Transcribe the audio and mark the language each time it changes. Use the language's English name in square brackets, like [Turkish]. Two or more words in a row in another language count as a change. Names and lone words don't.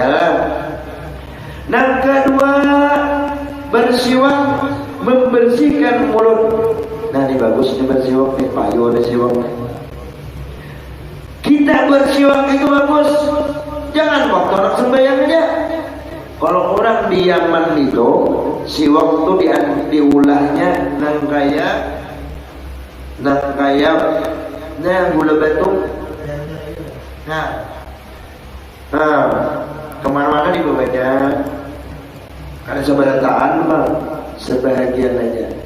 [Indonesian] Yang kedua, bersiwak, membersihkan mulut. [Banjar] Nah ini bagus nih bersiwak nih, payu ada siwak nih. [Indonesian] Kita bersiwak itu bagus. Jangan waktu orang sembahyang aja. Kalau orang di Yaman itu, [Banjar] siwak itu diulahnya nang kaya gula batu. [Indonesian] Nah, kemana-mana dibaca. Karena seberataan bang, sebahagian aja.